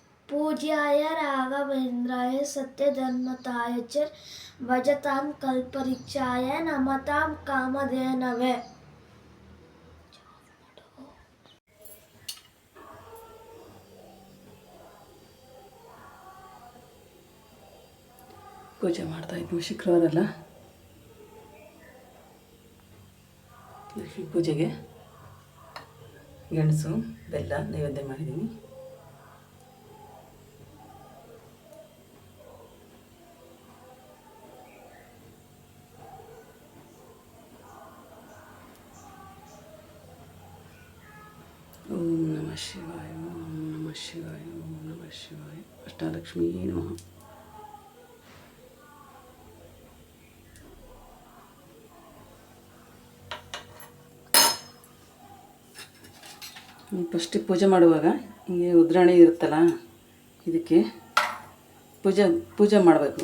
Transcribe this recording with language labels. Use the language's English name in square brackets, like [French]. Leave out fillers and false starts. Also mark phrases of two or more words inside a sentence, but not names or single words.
[Sanskrit] पूज्याय राघवेन्द्राय सत्यधर्मताय च भजतां कल्पवृक्षाय नमतां कामधेनवे। [Kannada] ಪೂಜೆ ಮಾಡ್ತಾಯಿದ್ವಿ. ಶುಕ್ರವಾರ ಅಲ್ಲ, ಲಕ್ಷ್ಮೀ ಪೂಜೆಗೆ ಗೆಣಸು ಬೆಲ್ಲ ನೈವೇದ್ಯ ಮಾಡಿದ್ದೀನಿ. [Sanskrit] ಓಂ ನಮಃ ಶಿವಾಯ, ಓಂ ನಮಃ ಶಿವಾಯ, ಓಂ ನಮಃ ಶಿವಾಯ. ಅಷ್ಟಲಕ್ಷ್ಮೀ ನಮಃ. [Kannada] ಫಸ್ಟಿಗೆ ಪೂಜೆ ಮಾಡುವಾಗ ಹಿಂಗೆ ಉದ್ರಾಣಿ ಇರುತ್ತಲ್ಲ, ಇದಕ್ಕೆ ಪೂಜೆ ಮಾಡಬೇಕು.